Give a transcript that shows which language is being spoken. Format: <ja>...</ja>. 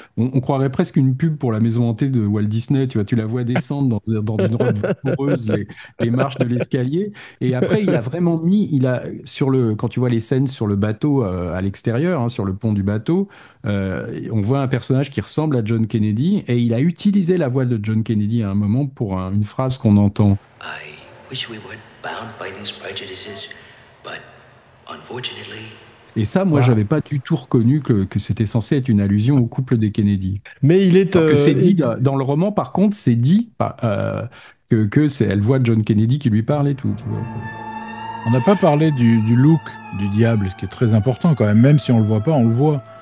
<fr>On croirait presque une pub pour la maison hantée de Walt Disney, tu vois, tu la vois descendre dans une robe vapoureuse les marches de l'escalier. Et après, il a vraiment mis, quand tu vois les scènes sur le bateau à l'extérieur, hein, sur le pont du bateau, on voit un personnage qui ressemble à John Kennedy et il a utilisé la voix de John Kennedy à un moment pour une phrase qu'on entend.</fr> <en>I wish we weren't bound by these prejudices. But unfortunately...</en> <fr>Et ça, moi, j'avais pas du tout reconnu que c'était censé être une allusion au couple des Kennedy. Mais il est... c'est dit dans le roman, par contre, c'est dit elle voit John Kennedy qui lui parle et tout. Tu vois. On n'a pas parlé du look du diable, ce qui est très important quand même si on le voit pas, on le voit.</fr>